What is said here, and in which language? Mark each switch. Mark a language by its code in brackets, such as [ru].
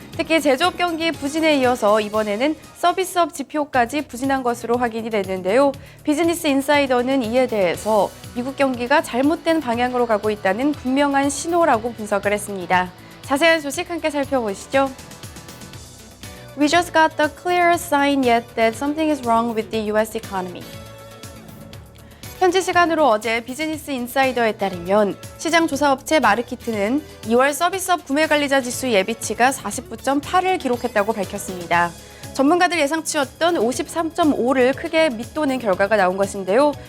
[ko] 특히 제조업 경기 부진에 이어서 이번에는 서비스업 지표까지 부진한 것으로 확인이 됐는데요. 비즈니스 인사이더는 이에 대해서 미국 경기가 잘못된 방향으로 가고 있다는 분명한 신호라고 분석을 했습니다. 자세한 소식 함께 살펴보시죠. [en] We just got the clear sign yet that something is wrong with the US economy. [ko] 현지 시간으로 어제 비즈니스 인사이더에 따르면 시장 조사업체 마르키트는 2월 서비스업 구매관리자 지수 예비치가 49.8을 기록했다고 밝혔습니다. 전문가들 예상치였던 53.5를 크게 밑도는 결과가 나온 것인데요.